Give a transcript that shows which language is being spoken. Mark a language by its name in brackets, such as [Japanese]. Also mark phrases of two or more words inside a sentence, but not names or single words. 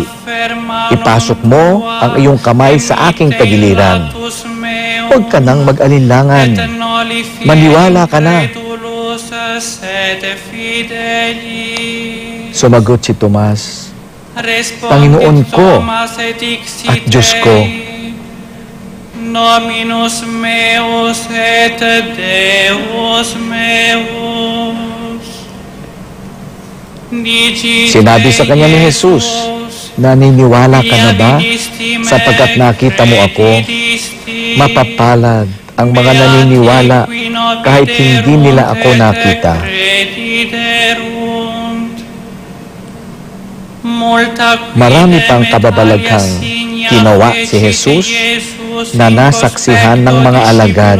[Filipino] Ipasok mo ang iyong kamay sa aking tagiliran. Huwag ka nang mag-alinlangan. Maniwala ka na." Sumagot si Tomas, "Panginoon ko at Diyos ko." [Latin] Dominus meus et Deus meus. [Filipino] Sinabi sa kanya ni Jesus, "Naniniwala ka na ba? Sapagkat nakita mo ako, mapapalad ang mga naniniwala kahit hindi nila ako nakita. Marami pang kababalaghang ginawa si Jesus na nasaksihan ng mga alagad.